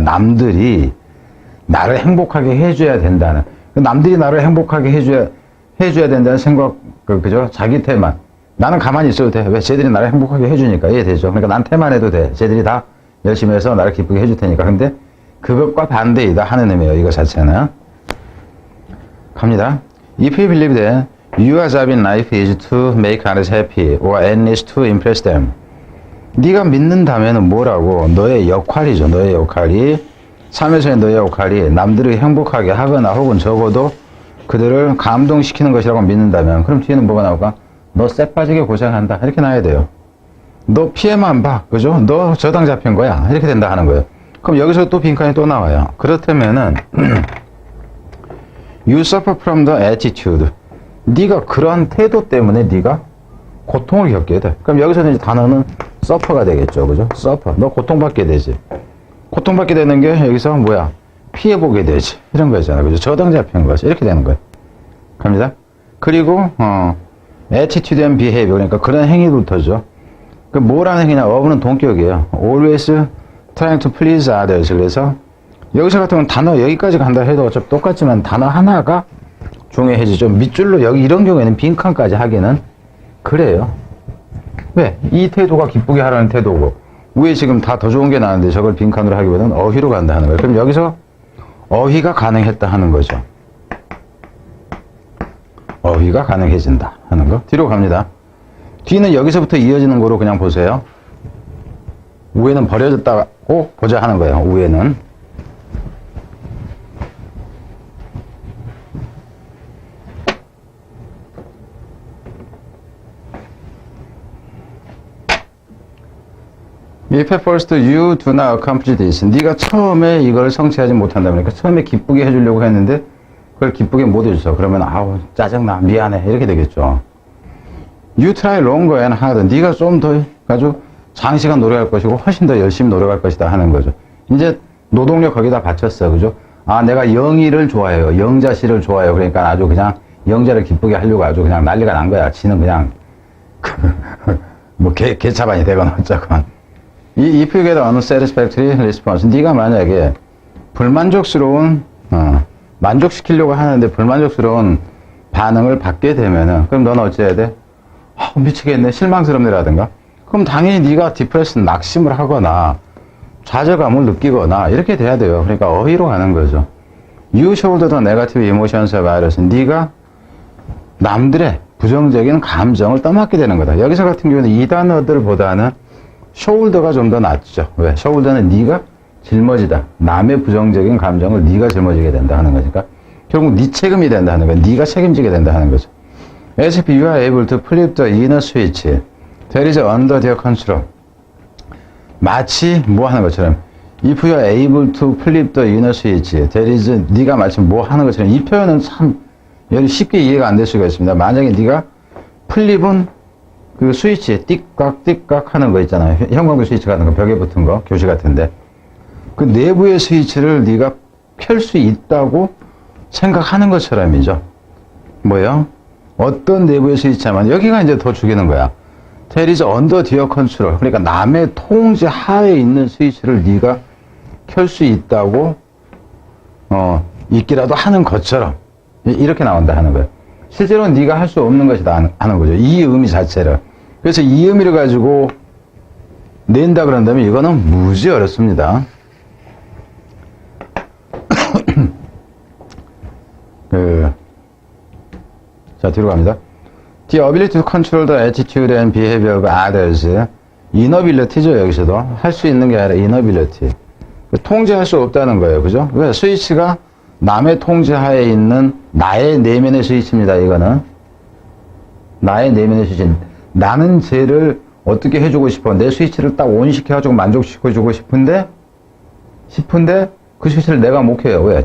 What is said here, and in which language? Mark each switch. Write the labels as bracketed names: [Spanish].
[Korean] 남들이 나를 행복하게 해줘야 된다는, 남들이 나를 행복하게 해줘야 된다는 생각, 그죠? 자기 태만. 나는 가만히 있어도 돼. 왜? 쟤들이 나를 행복하게 해주니까. 이해되죠? 그러니까 난 태만해도 돼. 쟤들이 다 열심히 해서 나를 기쁘게 해줄 테니까. 근데 그것과 반대이다 하는 의미예요. 이거 자체는. 갑니다. [English] If you believe that your job in life is to make others happy or at least to impress them. [Korean] 네가 믿는다면 뭐라고? 너의 역할이죠. 너의 역할이. 삶에서의 너의 역할이 남들을 행복하게 하거나 혹은 적어도 그들을 감동시키는 것이라고 믿는다면 그럼 뒤에는 뭐가 나올까? 너 쎄 빠지게 고생한다. 이렇게 나야 돼요. 너 피해만 봐. 그죠? 너 저당 잡힌 거야. 이렇게 된다 하는 거예요. 그럼 여기서 또 빈칸이 또 나와요. 그렇다면은 [English] You suffer from the attitude. [Korean] 네가 그런 태도 때문에 네가 고통을 겪게 돼. 그럼 여기서는 이제 단어는 suffer가 되겠죠. 그죠? suffer. 너 고통받게 되지. 고통받게 되는 게 여기서 뭐야? 피해보게 되지. 이런 거잖아. 그죠? 저당 잡히는 거지. 이렇게 되는 거야. 갑니다. 그리고, [English] attitude and behavior. [Korean] 그러니까 그런 행위부터죠. 그 뭐라는 행위냐? of는 동격이에요. [English] always trying to please others. [Korean] 그래서 여기서 같은 경우는 단어 여기까지 간다 해도 어차피 똑같지만 단어 하나가 중요해지죠. 밑줄로 여기 이런 경우에는 빈칸까지 하기는 그래요. 왜? 이 태도가 기쁘게 하라는 태도고 위에 지금 다 더 좋은 게 나왔는데 저걸 빈칸으로 하기보다는 어휘로 간다 하는 거예요. 그럼 여기서 어휘가 가능했다 하는 거죠. 어휘가 가능해진다 하는 거. 뒤로 갑니다. 뒤는 여기서부터 이어지는 거로 그냥 보세요. 위에는 버려졌다고 보자 하는 거예요. 위에는. [English] If at first you do not accomplish this. [Korean] 네가 처음에 이걸 성취하지 못한다. 그러니까 처음에 기쁘게 해주려고 했는데 그걸 기쁘게 못 해줬어. 그러면 아우 짜증나 미안해 이렇게 되겠죠. [English] You try longer and harder. [Korean] 네가 좀 더 아주 장시간 노력할 것이고 훨씬 더 열심히 노력할 것이다 하는 거죠. 이제 노동력 거기다 바쳤어. 그죠? 아 내가 영희를 좋아해요. 영자씨를 좋아해요. 그러니까 아주 그냥 영자를 기쁘게 하려고 아주 그냥 난리가 난 거야. 지는 그냥 뭐 개차반이 되거나 어쩌건. [English] If you get unsatisfactory response, [Korean] 네가 만약에 불만족스러운 만족시키려고 하는데 불만족스러운 반응을 받게 되면은 그럼 너는 어찌해야 돼? 미치겠네 실망스럽네라든가 그럼 당연히 네가 디프레스 낙심을 하거나 좌절감을 느끼거나 이렇게 돼야 돼요. 그러니까 어휘로 가는 거죠. You shoulder the negative emotions of others. 네가 남들의 부정적인 감정을 떠맡게 되는 거다. 여기서 같은 경우는 이 단어들보다는 shoulder가 좀 더 낫죠. 왜? shoulder는 네가 짊어지다. 남의 부정적인 감정을 네가 짊어지게 된다 하는 거니까 결국 네 책임이 된다 하는 거야. 네가 책임지게 된다 하는 거죠. [English] As if you are able to flip the inner switch that is under their control. [Korean] 마치 뭐 하는 것처럼 [English] if you are able to flip the inner switch that is [Korean] 네가 마치 뭐 하는 것처럼 이 표현은 참 쉽게 이해가 안 될 수가 있습니다. 만약에 네가 플립은 그 스위치 띠깍 하는 거 있잖아요. 형광등 스위치 같은 거 벽에 붙은 거 교시 같은데 그 내부의 스위치를 네가 켤 수 있다고 생각하는 것처럼이죠. 뭐예요? 어떤 내부의 스위치냐면 여기가 이제 더 죽이는 거야. [English] That is under their control. [Korean] 그러니까 남의 통제 하에 있는 스위치를 네가 켤 수 있다고 있기라도 하는 것처럼 이렇게 나온다 하는 거예요. 실제로는 네가 할 수 없는 것이다 하는 거죠. 이 의미 자체를. 그래서 이 의미를 가지고 낸다 그런다면 이거는 무지 어렵습니다. 자, 뒤로 갑니다. [English] The ability to control the attitude and behavior of others. [Korean] inability죠, 여기서도. 할 수 있는 게 아니라 inability. 통제할 수 없다는 거예요. 그죠? 왜? 스위치가 남의 통제하에 있는 나의 내면의 스위치입니다, 이거는. 나의 내면의 스위치. 나는 쟤를 어떻게 해주고 싶어. 내 스위치를 딱 온시켜가지고 만족시켜주고 싶은데 그 스위치를 내가 못 켜요. 왜?